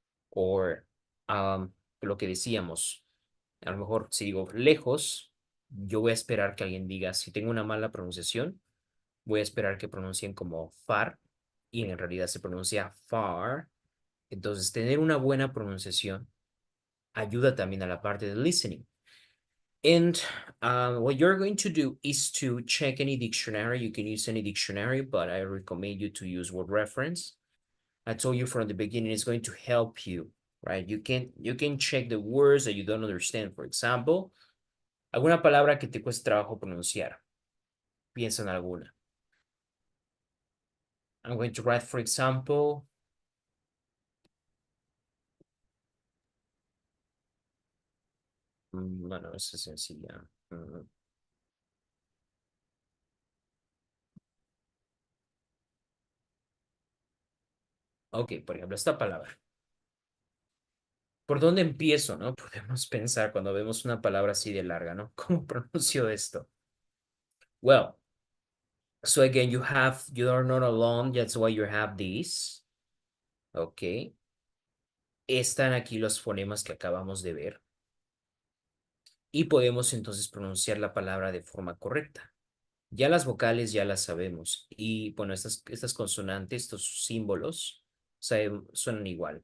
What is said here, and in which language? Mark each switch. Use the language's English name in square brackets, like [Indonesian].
[Spanish] o lo que decíamos, a lo mejor si digo lejos, yo voy a esperar que alguien diga, si tengo una mala pronunciación, voy a esperar que pronuncien como far, y en realidad se pronuncia far. Entonces, tener una buena pronunciación ayuda también a la parte de listening. [English] And what you're going to do is to check any dictionary. You can use any dictionary, but I recommend you to use word reference. I told you from the beginning, it's going to help you, right? You can check the words that you don't understand. For example, [Spanish] alguna palabra que te cueste trabajo pronunciar. Piensa en alguna. [English] I'm going to write, for example, [Spanish] bueno, esa es sencilla. Ok, por ejemplo, esta palabra. ¿Por dónde empiezo, no? Podemos pensar cuando vemos una palabra así de larga, ¿no? ¿Cómo pronuncio esto? [English] Well, so again, you are not alone, that's why you have this. Ok. [Spanish] Están aquí los fonemas que acabamos de ver. Y podemos entonces pronunciar la palabra de forma correcta. Ya las vocales ya las sabemos. Y bueno, estas consonantes, estos símbolos, suenan igual.